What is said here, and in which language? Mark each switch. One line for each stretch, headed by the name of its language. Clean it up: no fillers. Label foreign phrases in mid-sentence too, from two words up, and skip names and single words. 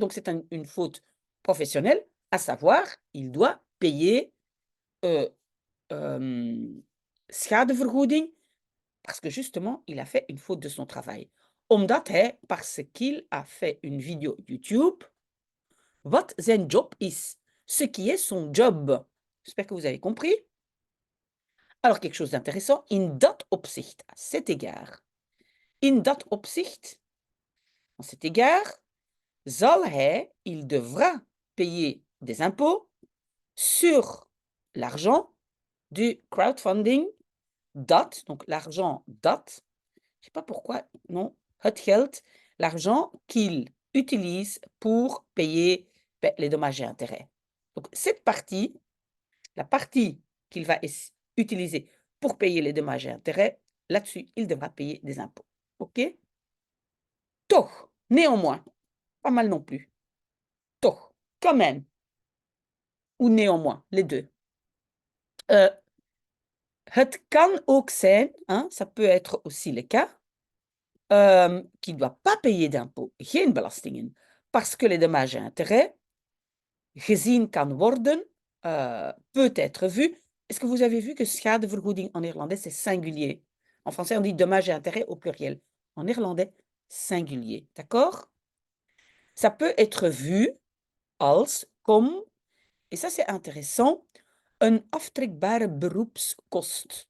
French: Donc, c'est une faute professionnelle. À savoir, il doit payer schadevergoeding parce que justement, il a fait une faute de son travail. Parce qu'il a fait une vidéo YouTube,
Dutch: wat zijn job is,
French: ce qui est son job. J'espère que vous avez compris. Alors, quelque chose d'intéressant,
Dutch: in dat opzicht,
French: à cet égard,
Dutch: in dat opzicht,
French: à cet égard,
Dutch: zal hij,
French: il devra payer des impôts sur l'argent du crowdfunding dat, donc l'argent dat, je ne sais pas pourquoi, non,
Dutch: het geld,
French: l'argent qu'il utilise pour payer les dommages et intérêts. Donc, cette partie, la partie qu'il va utiliser pour payer les dommages et intérêts, là-dessus, il devra payer des impôts. OK? Toch, néanmoins, pas mal non plus. Toch, quand même, ou néanmoins, les deux.
Dutch: Het kan ook zijn,
French: hein, ça peut être aussi le cas, qui ne doit pas payer d'impôts,
Dutch: geen belastingen,
French: parce que les dommages et intérêts
Dutch: gezien kan worden,
French: peut être vu. Est-ce que vous avez vu que schadevergoeding en néerlandais, c'est singulier? En français, on dit dommages et intérêts au pluriel. En néerlandais, singulier. D'accord? Ça peut être vu als, comme, et ça c'est intéressant,
Dutch: een aftrekbare beroepskost.